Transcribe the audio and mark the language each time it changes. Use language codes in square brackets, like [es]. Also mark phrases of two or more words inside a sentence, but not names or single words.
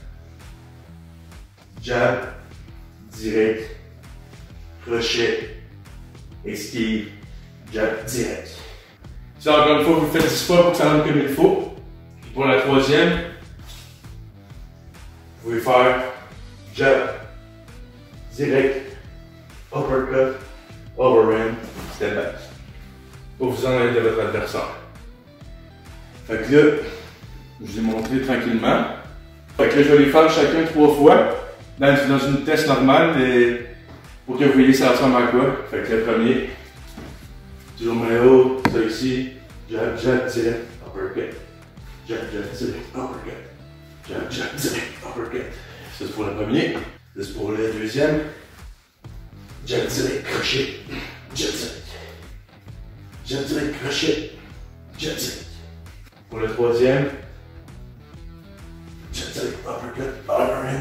[fr] Jab, direct, crochet, esquive, jab, direct. Ça, encore une fois, vous le faites 10 fois pour que ça rentre comme il faut. Puis pour la troisième, pouvez faire jab, direct, uppercut, overhand, [en] step back. [fr] Pour vous en aller de votre adversaire. Fait que là, je vous ai montré tranquillement. Fait que là, je vais les faire chacun 3 fois dans une test normale pour que vous voyez ça ressemble à quoi. Fait que le premier, toujours main haut, ça ici, jab, jab, direct, uppercut. Jab, jab, direct, uppercut. Jab, jab, direct, uppercut. Ça c'est pour le premier. Ça c'est pour le deuxième. Jab, direct, crochet. Jab, direct. Jab, direct, crochet. Jab, direct. Pour le troisième. Jab, direct, uppercut, overhand.